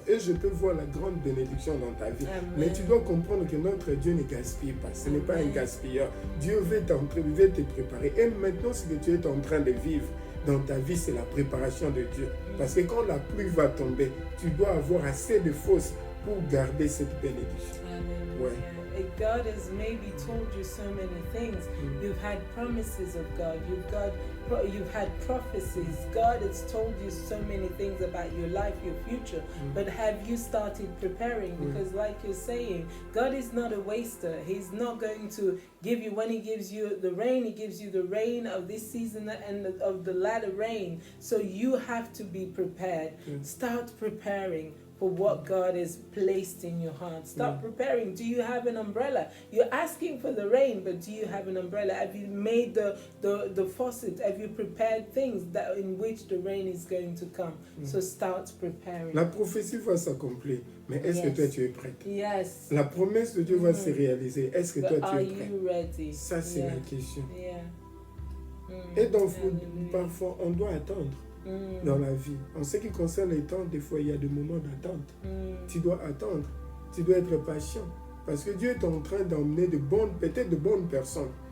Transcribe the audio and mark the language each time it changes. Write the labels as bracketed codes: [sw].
[fr] Et je peux voir la grande bénédiction dans ta vie. Amen. Mais tu dois comprendre que notre Dieu ne gaspille pas. Ce n'est pas un gaspilleur. Dieu veut te préparer. Et maintenant, ce que tu es en train de vivre dans ta vie, c'est la préparation de Dieu. Parce que quand la pluie va tomber, tu dois avoir assez de force pour garder cette bénédiction. Ouais. [en] God has maybe told you so many things. You've had promises of God. You've had prophecies. God has told you so many things about your life, your future. But have you started preparing? Because like you're saying, God is not a waster. He's not going to give you, when he gives you the rain, he gives you the rain of this season and of the latter rain. So you have to be prepared. Start preparing for what God has placed in your heart. Start preparing. Do you have an umbrella? You're asking for the rain, but do you have an umbrella? Have you made the faucet? Have you prepared things that in which the rain is going to come? So start preparing. [fr] La prophétie va s'accomplir, mais est-ce que toi tu es prête? [en] Yes. [fr] La promesse de Dieu va se réaliser. Est-ce que toi tu es prête? [en] Are you ready? [fr] Ça c'est la question. [en] Yeah. [fr] Et donc parfois on doit attendre. Dans la vie. En ce qui concerne les temps, des fois il y a des moments d'attente. Tu dois attendre, tu dois être patient. Parce que Dieu est en train d'emmener peut-être de bonnes personnes